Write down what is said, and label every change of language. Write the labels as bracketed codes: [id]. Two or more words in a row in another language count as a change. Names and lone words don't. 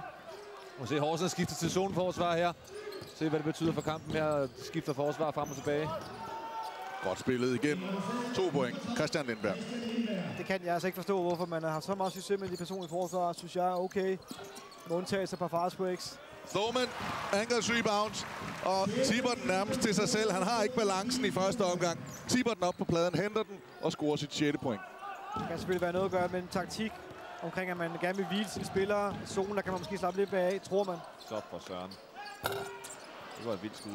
[da] Og se Horsens skifter til zoneforsvar her. Se, hvad det betyder for kampen her. Skifter forsvar frem og tilbage. Godt spillet igen. 2 point. Christian Lindberg. Det kan jeg altså ikke forstå, hvorfor man har så meget succes med de personlige forsvar, synes jeg er okay. Med undtagelse på [en] fast breaks. Thorman, angles rebound, [da] og tipper den nærmest til sig selv. Han har ikke balancen i første omgang. Tipper den op på pladen, henter den og scorer sit 6. point. Det kan selvfølgelig være noget at gøre med en taktik omkring, at man gerne vil hvile sine spillere. I zonen, der kan man måske slappe lidt af, tror man. Stop for Søren. Det var et vildt skud.